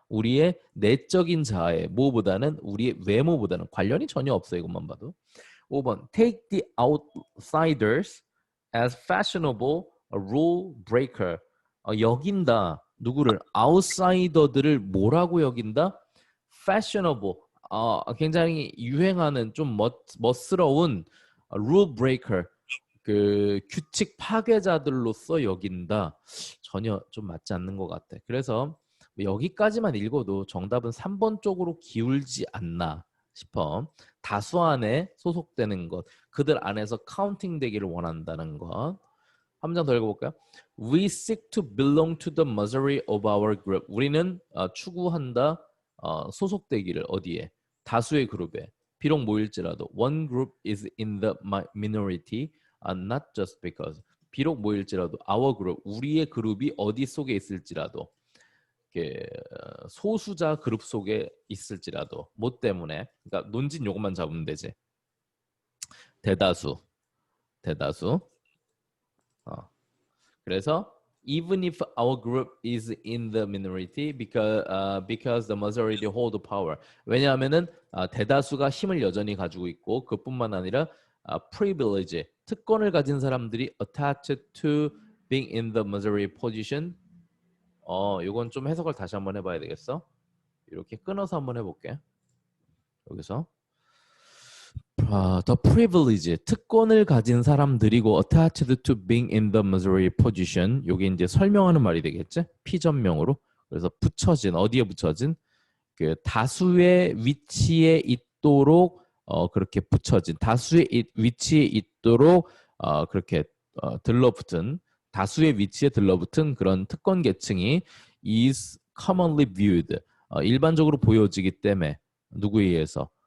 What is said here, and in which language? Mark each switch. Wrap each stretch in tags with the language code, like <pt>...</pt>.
<ko>우리의 내적인 자아에 뭐보다는 우리의 외모보다는 관련이 전혀 없어요. 이것만 봐도.</ko> <en>5번 take the outsiders as fashionable a rule breaker.</en> <ko>여긴다. 누구를? 아웃사이더들을 뭐라고 여긴다? fashionable. 굉장히 유행하는 좀 멋스러운 rule breaker, 그 규칙 파괴자들로서 여긴다. 전혀 좀 맞지 않는 것 같아. 그래서 여기까지만 읽어도 정답은 3번 쪽으로 기울지 않나 싶어. 다수 안에 소속되는 것, 그들 안에서 카운팅 되기를 원한다는 것. 한 장 더 읽어볼까요?</ko> <en>We seek to belong to the majority of our group.</en> <ko>우리는 추구한다, 소속되기를 어디에? 다수의 그룹에. 비록 모일지라도</ko> <en>one group is in the minority, not just because.</en> <ko>비록 모일지라도</ko> <en>our group,</en> <ko>우리의 그룹이 어디 속에 있을지라도, 소수자 그룹 속에 있을지라도, 뭐 때문에? 그러니까 논진 요것만 잡으면 되지. 대다수, 대다수.</ko> <en>그래서 even if our group is in the minority because the majority hold power.</en> <ko>왜냐하면은 대다수가 힘을 여전히 가지고 있고 그뿐만 아니라 privilege, 특권을 가진 사람들이</ko> <en>attached to being in the majority position.</en> <ko>이건 좀 해석을 다시 한번 해봐야 되겠어. 이렇게 끊어서 한번 해볼게. 여기서 the privilege, 특권을 가진 사람들이고</ko> <en>attached to being in the majority position.</en> <ko>요게 이제 설명하는 말이 되겠지? 피전명으로. 그래서 붙여진, 어디에 붙여진? 그 다수의 위치에 있도록 그렇게 붙여진, 다수의 위치에 있도록 그렇게 들러붙은, 다수의 위치에 들러붙은 그런 특권 계층이</ko> <en>is commonly viewed,</en> <ko>일반적으로 보여지기 때문에 누구에 의해서?</ko>